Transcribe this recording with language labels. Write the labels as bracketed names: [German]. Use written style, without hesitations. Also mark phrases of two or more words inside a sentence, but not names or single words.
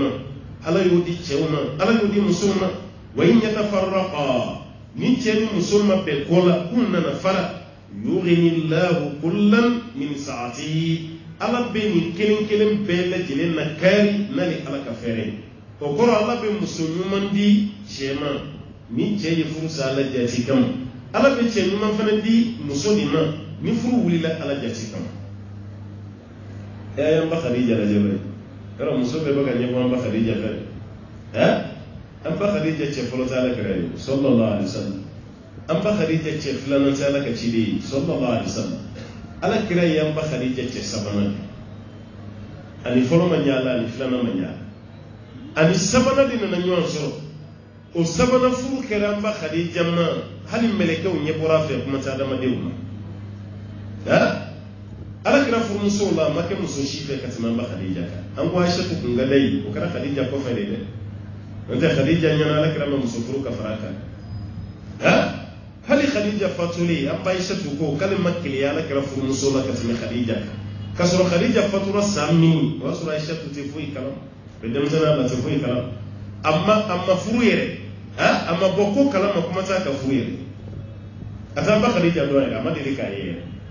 [Bambara] ma ala y'o di cɛw ma ala y'o di musow ma [Arabic] وإن يتفرقا [Bambara] ni cɛ ni muso ma bɛn ko la k'u nana fara [Arabic] يغن الله كلا من سعته [Bambara] ala bɛ nin kelen kelen bɛɛ lajɛlen na kari na ni ala ka fɛɛrɛ o kɔrɔ ala bɛ muso ɲuman di cɛ ma ni cɛ ye furu sa ala jati kama ala bɛ cɛ ɲuman fana di muso de ma ni furu wulila ala jati kama an ba Khadija lajɛ bɛ yɔrɔ muso bɛɛ bɛ ka ɲɛbɔ an ba Khadija fɛ an ba Khadija cɛ fɔlɔ tɛ ala kɛra ye [Arabic] صلى الله عليه وسلم [Bambara] an ba Khadija cɛ filanan tɛ ala ka ciden ye [Arabic] صلى الله عليه وسلم [Bambara] ala kira ye an ba Khadija cɛ sabanan ani fɔlɔ ma ɲɛ ala ani filanan ma ɲɛ ala ani sabanan de nana ɲɔgɔn sɔrɔ o sabanan furu kɛra an ba Khadija ma hali mɛlɛkɛw ɲɛ bɔra a fɛ kuma tɛ adamadenw ma ala kira furumusow la a ma kɛ muso si fɛ ka tɛmɛ an ba Khadija kan an ko Aishatu kun ka da yi o kɛra Khadija kɔfɛ de dɛ n'o tɛ Khadija ɲɛna ala kira ma muso furu ka fara a kan hali Khadija fatulen an ba Aishatu ko k'ale ma keleya ala kira furumuso la ka tɛmɛ Khadija kan k'a sɔrɔ Khadija fatura san min o y'a sɔrɔ Aishatu tɛ foyi kalam bɛ denmisɛnninya la tɛ foyi kalam a ma furu yɛrɛ a ma bɔ ko kalama kuma t'a ka furu yɛrɛ a t'an ba Khadija dɔn yɛrɛ a ma deli k'a ye yɛrɛ